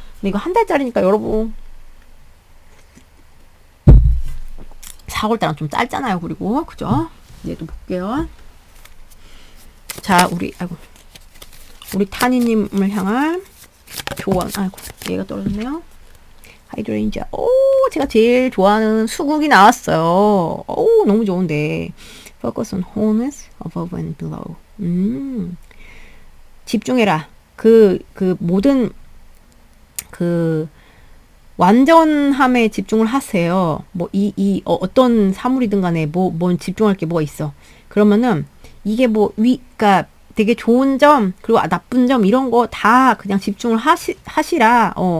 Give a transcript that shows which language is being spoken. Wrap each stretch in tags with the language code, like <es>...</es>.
<ko>근데 이거 한 달짜리니까 여러분, 4월달은 좀 짧잖아요. 그리고, 그죠? 얘도 볼게요. 자, 우리 타니님을 향한 조언. 아이고, 얘가 떨어졌네요. 하이드레인지아. 제가 제일 좋아하는 수국이 나왔어요. 너무 좋은데.</ko> <en>Focus on wholeness above and below.</en> <ko>집중해라. 모든, 완전함에 집중을 하세요. 뭐, 어떤 사물이든 간에 뭔 집중할 게 뭐가 있어. 그러면은, 이게 그러니까 되게 좋은 점, 그리고 나쁜 점, 이런 거 다 그냥 집중을 하시라.</ko>